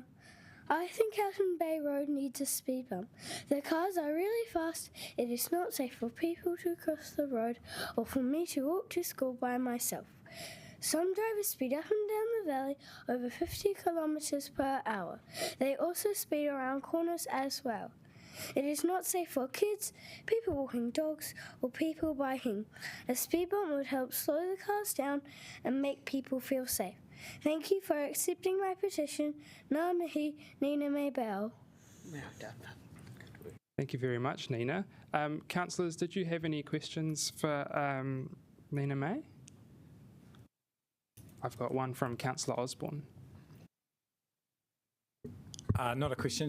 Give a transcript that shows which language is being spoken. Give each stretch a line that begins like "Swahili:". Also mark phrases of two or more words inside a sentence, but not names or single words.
English: I think Houghton Bay Road needs a speed bump. The cars are really fast. It is not safe for people to cross the road or for me to walk to school by myself. Some drivers speed up and down the valley over 50 kilometres per hour. They also speed around corners as well. It is not safe for kids, people walking dogs, or people biking. A speed bump would help slow the cars down and make people feel safe. Thank you for accepting my petition.
Māori: Ngā mihi, Nina May Bell.
English: Well done. Thank you very much, Nina. Councillors, did you have any questions for Nina May? I've got one from Councillor Osborne. Not a question.